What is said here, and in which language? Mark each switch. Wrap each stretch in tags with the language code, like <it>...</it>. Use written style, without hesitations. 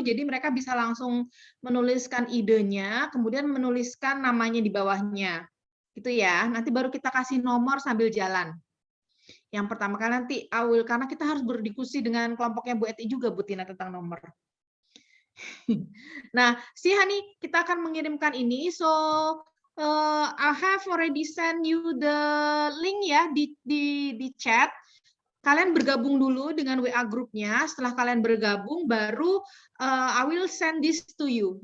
<id>Jadi mereka bisa langsung menuliskan idenya, kemudian menuliskan namanya di bawahnya. Gitu ya. Nanti baru kita kasih nomor sambil jalan. Yang pertama kali nanti karena kita harus berdiskusi dengan kelompoknya Bu Eti juga Bu Tina tentang nomor. Nah, Hani, kita akan mengirimkan ini.</id> <en>So I have already send you the link ya di chat.</en> <id>Kalian bergabung dulu dengan WA grupnya. Setelah kalian bergabung, baru</id> <en>I will send this to you.</en>